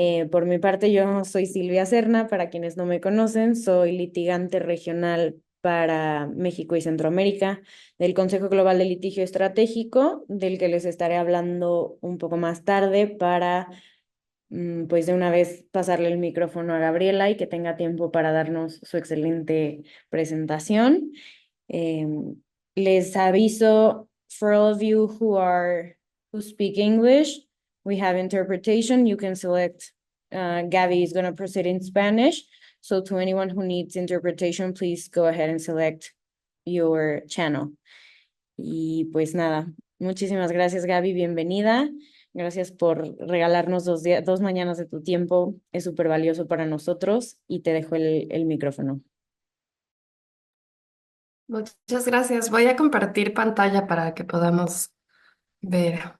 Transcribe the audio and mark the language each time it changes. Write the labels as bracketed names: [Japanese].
[Spanish] Por mi parte, yo soy Silvia Serna, para quienes no me conocen, soy litigante regional para México y Centroamérica del Consejo Global de Litigio Estratégico, del que les estaré hablando un poco más tarde para, pues de una vez pasarle el micrófono a Gabriela y que tenga tiempo para darnos su excelente presentación. [English] Um, [Spanish] Les aviso, [English] for all of you who speak English, we have interpretation. You can select. Gabby is going to proceed in Spanish. So to anyone who needs interpretation, please go ahead and select your channel. [Spanish] Y pues nada, muchísimas gracias, Gaby. Bienvenida. Gracias por regalarnos 2 mañanas de tu tiempo. Es súper valioso para nosotros y te dejo el micrófono. Muchas gracias. Voy a compartir pantalla para que podamos ver.